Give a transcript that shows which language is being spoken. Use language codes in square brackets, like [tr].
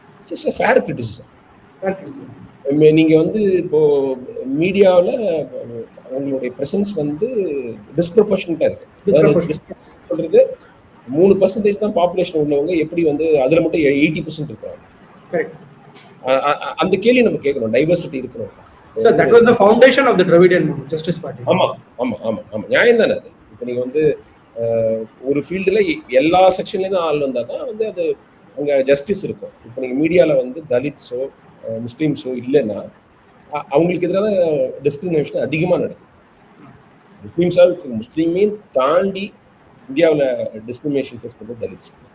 [ta] Just fair criticism. நீங்கள் வந்து இப்போ மீடியாவில் அவங்களுடைய ப்ரெசன்ஸ் வந்து டிஸ்ப்ரொபோர்ஷனட்டாக இருக்கு. சொல்றது 3% தான் பாப்புலேஷன் உள்ளவங்க எப்படி வந்து அதில் மட்டும் 80% இருக்கிறாங்க. அந்த கேள்வி நம்ம கேட்கணும், டைவர்சிட்டி இருக்கணும். [en] Sir, that was the foundation of the Dravidian Justice Party. [ta] ஆமா நியாயம் தானே அது. இப்போ நீங்க வந்து ஒரு ஃபீல்டுல எல்லா செக்ஷன்லேருந்து ஆள் வந்தால் தான் வந்து அது அங்கே ஜஸ்டிஸ் இருக்கும். இப்போ நீங்கள் மீடியாவில் வந்து தலித்ஸோ முஸ்லீம்ஸோ இல்லைன்னா அவங்களுக்கு எதிராக டிஸ்கிரிமினேஷன் அதிகமாக நடக்கும். முஸ்லீம்ஸாக இருக்கு, முஸ்லீமையும் தாண்டி இந்தியாவில் டிஸ்கிரிமினேஷன் ஃபேஸ் பண்ணுறது தலித்ஸ்.